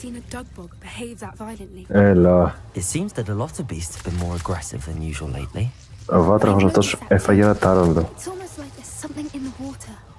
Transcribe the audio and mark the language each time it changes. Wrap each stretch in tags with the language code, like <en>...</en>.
<en>Dugbog behave that violently.</en> <el>Έλα.</el> <en>It seems that a lot of beasts have been more aggressive than usual lately.</en> <el>Ο βάτραχος αυτός έφαγε ένα τάρανδο.</el> <en>It's almost like there's something in the water.</en>